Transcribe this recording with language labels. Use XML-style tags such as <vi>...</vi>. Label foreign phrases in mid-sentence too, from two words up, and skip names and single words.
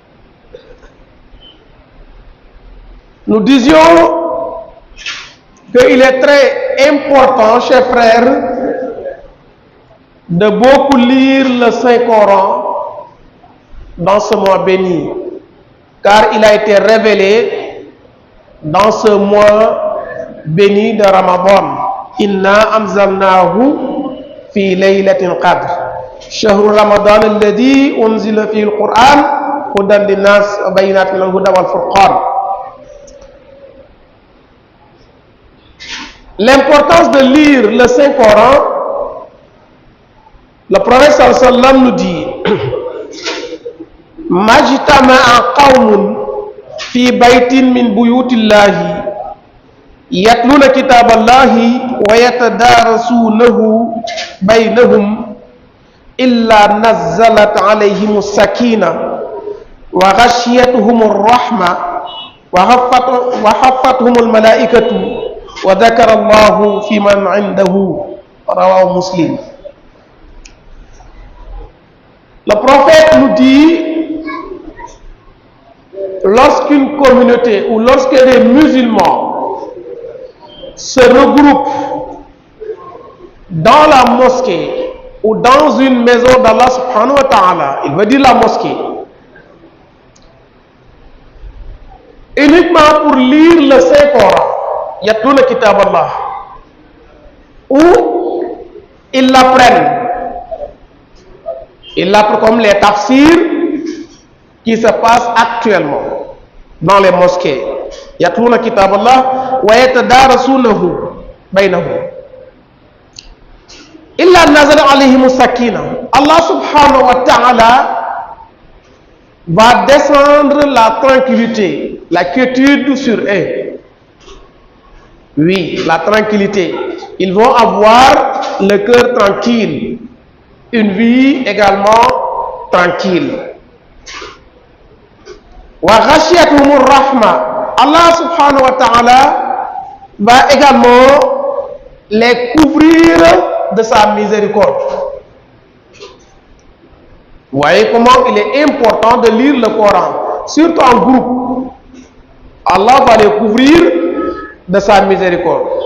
<fr>Nous disions qu'il est très important, chers frères, de beaucoup lire le Saint-Coran dans ce mois béni, car il a été révélé dans ce mois béni de Ramadan.</fr> <ar>إنا أنزلناه في ليلة القدر. شهر رمضان الذي أنزل فيه القرآن هدى للناس وبينات من الهدى والفرقان.</ar> <fr>L'importance de lire le Saint-Coran, le prophète</fr> <ar>صلى الله عليه وسلم</ar> <fr>nous dit</fr> <ar>ما اجتمع قوم في بيت من بيوت الله يتلون كتاب الله ويتدارسونه بينهم إلا نزلت عليهم السكينة وغشيتهم الرحمة وحفتهم الملائكة وذكر الله في من عنده. رواه مسلم.</ar> <fr>Le prophète nous dit, lorsqu'une communauté ou lorsque les musulmans se regroupent dans la mosquée ou dans une maison d'Allah</fr> <ar>سبحانه وتعالى,</ar> <fr>il veut dire la mosquée, uniquement pour lire le Saint-Coran,</fr> <ar>يتلون كتاب الله,</ar> <fr>ou ils l'apprennent. Ils l'apprennent comme les tafsirs qui se passent actuellement dans les mosquées.</fr> <ar>يتلون كتاب الله ويتدارسونه بينهم. إلا نزل عليهم سكينة.</ar> <fr>Allah</fr> <ar>سبحانه وتعالى</ar> <fr>va descendre la tranquillité, la quiétude sur eux. Oui, la tranquillité. Ils vont avoir le cœur tranquille, une vie également tranquille.</fr> <ar>وغشيتهم الرحمة.</ar> <fr>Allah</fr> <ar>سبحانه وتعالى</ar> <fr>va également les couvrir de sa miséricorde. Vous voyez comment il est important de lire le Coran, surtout en groupe. Allah va les couvrir de sa miséricorde.</fr>